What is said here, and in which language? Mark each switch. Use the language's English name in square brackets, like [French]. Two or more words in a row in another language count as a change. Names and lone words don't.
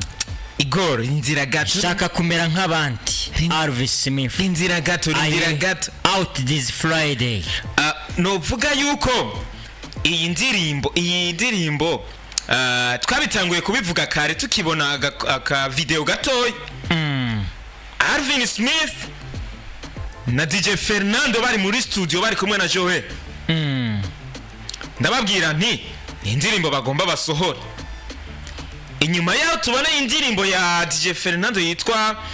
[Rundi] Igor inzira gato shaka kumera nk'abandi Alvin Smith inzira gato [English] out this Friday [Rundi] no vuga yuko iyi ndirimbo twabitanguye kubivuga kare tukibona aka video gatoyi Alvin Smith na DJ Fernando bari muri studio bari kumwe na Joel ndababwira nti ni indirimbo bagomba basohora inyuma yaho tubona indirimbo ya DJ Fernando yitwa